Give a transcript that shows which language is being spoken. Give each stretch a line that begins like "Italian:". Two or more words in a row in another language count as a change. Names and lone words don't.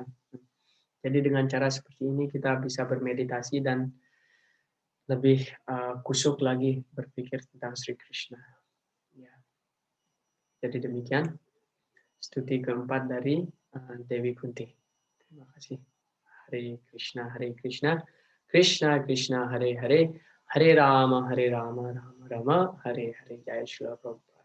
Indonesian: Jadi dengan cara seperti ini kita bisa bermeditasi dan lebih kusuk lagi berpikir tentang Sri Krishna. Ya. Jadi demikian stuti keempat dari Dewi Kunti. Terima kasih. Hare Krishna, Krishna Krishna, Hare Hare, Hare Rama, Rama Rama, Hare Hare. Jaya Srila Prabhupada.